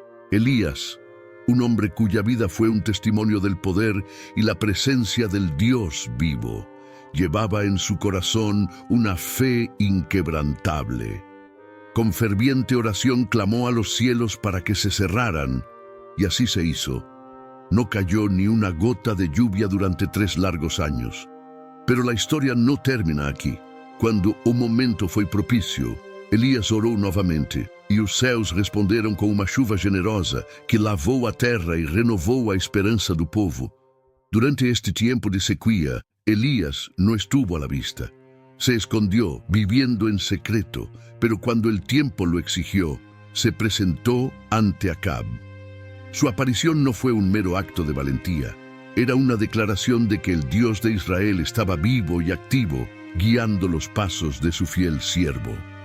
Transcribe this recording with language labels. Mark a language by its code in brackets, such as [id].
[es] Elías, un hombre cuya vida fue un testimonio del poder y la presencia del Dios vivo, llevaba en su corazón una fe inquebrantable. Con ferviente oración clamó a los cielos para que se cerraran, y así se hizo. No cayó ni una gota de lluvia durante 3 largos años. Pero la historia no termina aquí. [pt] Cuando un momento foi propício, Elias orou novamente, e os céus responderam com uma chuva generosa que lavou a terra e renovou a esperança do povo. [es] Durante este tiempo de sequía, Elías no estuvo a la vista. Se escondió, viviendo en secreto, pero cuando el tiempo lo exigió, se presentó ante Acab. Su aparición no fue un mero acto de valentía, era una declaración de que el Dios de Israel estaba vivo y activo, guiando los pasos de su fiel siervo.